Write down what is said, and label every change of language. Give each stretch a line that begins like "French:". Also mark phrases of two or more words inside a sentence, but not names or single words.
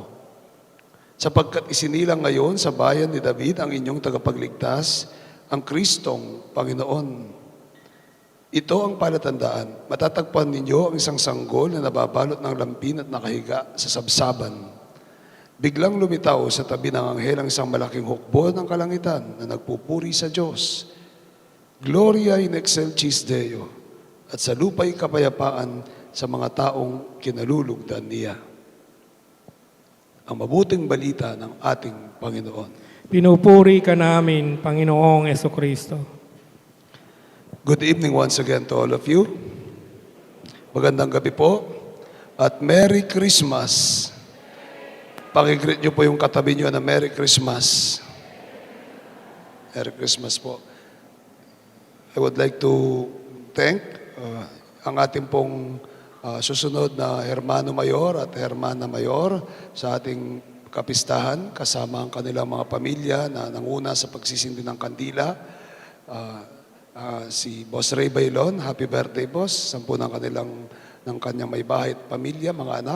Filipino: Sapagkat isinilang ngayon sa bayan ni David ang inyong tagapagligtas, ang Kristong Panginoon. Ito ang palatandaan. Matatagpuan ninyo ang isang sanggol na nababalot ng lampin at nakahiga sa sabsaban. Biglang lumitaw sa tabi ng anghel ang isang malaking hukbo ng kalangitan na nagpupuri sa Diyos.
Latin: Gloria in excelsis Deo,
Filipino: at sa lupa'y kapayapaan sa mga taong kinalulugdan niya." Ang mabuting balita ng ating Panginoon. Pinupuri ka namin, Panginoong Jesucristo.
English: Good evening once again to all of you.
Filipino: Magandang gabi po at
English: Merry Christmas.
Filipino: Pakigreet niyo po yung katabi niyo na
English: Merry Christmas. Merry Christmas po. I would like to thank
Filipino: ang ating pong susunod na Hermano Mayor at Hermana Mayor sa ating kapistahan, kasama ang kanilang mga pamilya na nanguna sa pagsisindi ng kandila. Si Boss Ray Bailon,
English: happy birthday boss,
Filipino: 10 ng kanyang may bahay at pamilya, mga anak.